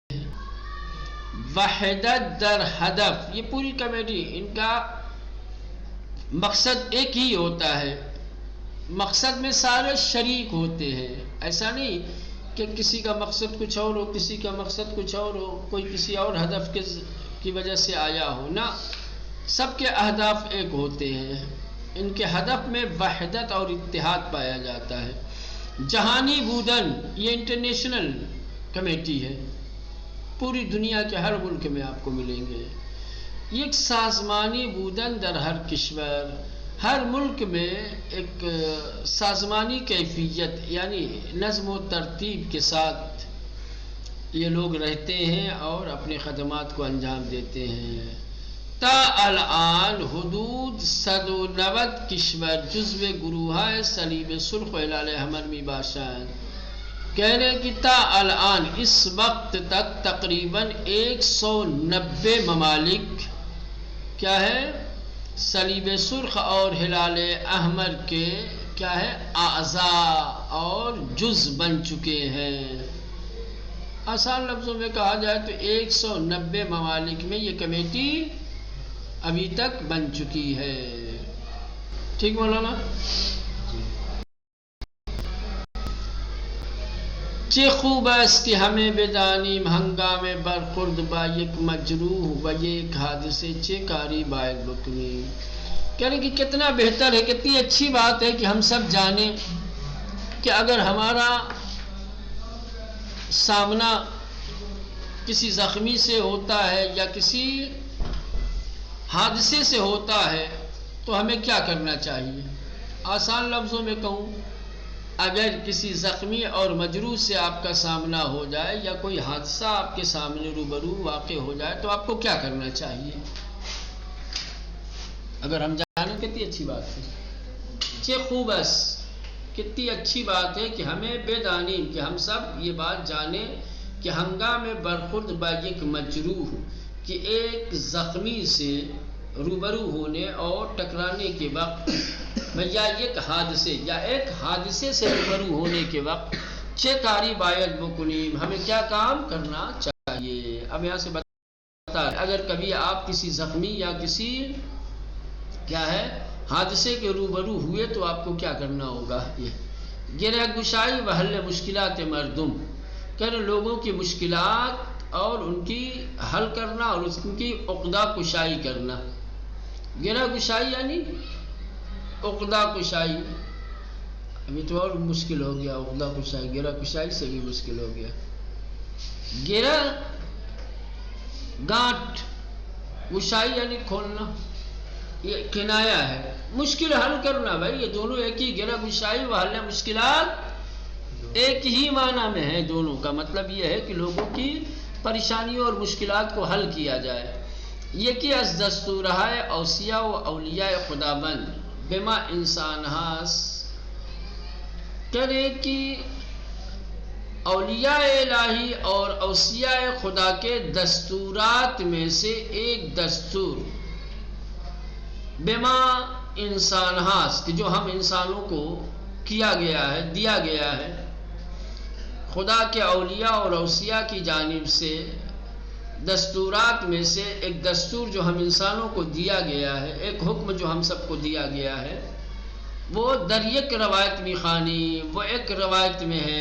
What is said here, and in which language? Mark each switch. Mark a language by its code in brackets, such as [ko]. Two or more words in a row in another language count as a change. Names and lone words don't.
[fa] وحدت در ہدف، [ur] یہ پوری کمیٹی ان کا مقصد ایک ہی ہوتا ہے، مقصد میں سارے شریک ہوتے ہیں، ایسا نہیں کہ کسی کا مقصد کچھ اور ہو، کسی کا مقصد کچھ اور ہو، کوئی کسی اور ہدف کی وجہ سے آیا ہو، نہ، سب کے اہداف ایک ہوتے ہیں، ان کے ہدف میں وحدت اور اتحاد پایا جاتا ہے۔ [fa] جہانی بودن، [ur] یہ [en] international committee [ur] ہے، پوری دنیا کے ہر ملک میں آپ کو ملیں گے، یہ ایک [fa] سازمانی بودن در ہر کشور، [ur] ہر ملک میں ایک سازمانی کیفیت یعنی نظم و ترتیب کے ساتھ یہ لوگ رہتے ہیں اور اپنے خدمات کو انجام دیتے ہیں۔ [fa] تا الان حدود 190 کشور جزو گروہ صلیب سرخ و ہلال احمر می باشند، [ur] کہہ رہے کہ [fa] تا الان [ur] اس وقت تک تقریباً 190 ممالک کیا ہے [fa] صلیب سرخ [ur] اور ہلال احمر کے کیا ہے اعضاء اور جز بن چکے ہیں۔ آسان لفظوں میں کہا جائے تو 190 ممالک میں یہ کمیٹی ابھی تک بن چکی ہے، ٹھیک مولانا؟ [fa] چه خوب است کہ ہمیں بدانیم ہنگام برخورد با یک مجروح و یک حادثے چه کاری باید بکنیم، [ur] کہہ رہے کہ کتنا بہتر ہے، کتنی اچھی بات ہے کہ ہم سب جانیں کہ اگر ہمارا سامنا کسی زخمی سے ہوتا ہے یا کسی حادثے سے ہوتا ہے تو ہمیں کیا کرنا چاہیے۔ آسان لفظوں میں کہوں، اگر کسی زخمی اور مجروح سے آپ کا سامنا ہو جائے یا کوئی حادثہ آپ کے سامنے روبرو واقع ہو جائے تو آپ کو کیا کرنا چاہیے، اگر ہم جانیں کتنی اچھی بات ہے، [fa] چه خوب است، [ur] کتنی اچھی بات ہے کہ [fa] ہمیں بدانیم [ur] کہ ہم سب یہ بات جانیں کہ [fa] ہنگام برخورد با یک مجروح، [ur] کہ ایک زخمی سے روبرو ہونے اور ٹکرانے کے وقت، یا ایک حادثے سے روبرو ہونے کے وقت، [fa] چه کاری باید بکنیم، [ur] ہمیں کیا کام کرنا چاہیے۔ اب یہاں سے بتا اگر کبھی آپ کسی زخمی یا کسی کیا ہے حادثے کے روبرو ہوئے تو آپ کو کیا کرنا ہوگا، یہ [fa] گرہ گشائی و حل مشکلات مردم، [ur] کہ لوگوں کی مشکلات اور ان کی حل کرنا اور ان کی عقدہ کشائی کرنا۔ گرہ گشائی یعنی عقدہ کشائی، ابھی تو اور مشکل ہو گیا، عقدہ کشائی گرہ کشائی سے بھی مشکل ہو گیا۔ گرہ گانٹھ، کشائی یعنی کھولنا، یہ کنایا ہے، مشکل حل کرنا، بھائی یہ دونوں ایک ہی، [fa] گرہ گشائی و حل مشکلات [ur] ایک ہی معنی میں ہے، دونوں کا مطلب یہ ہے کہ لوگوں کی پریشانیوں اور مشکلات کو حل کیا جائے۔ [fa] یکی از دستورهای اوصیا و اولیاء خداوند بما انسان هست، [ur] کہہ رہے کہ اولیاء الہی اور اوصیاء خدا کے دستورات میں سے ایک دستور [fa] بما انسان ہاس، [ur] کہ جو ہم انسانوں کو کیا گیا ہے، دیا گیا ہے، خدا کے اولیاء اور اوصیاء کی جانب سے دستورات میں سے ایک دستور جو ہم انسانوں کو دیا گیا ہے، ایک حکم جو ہم سب کو دیا گیا ہے، وہ [fa] در یک روایت میخانی، [ur] وہ ایک روایت میں ہے۔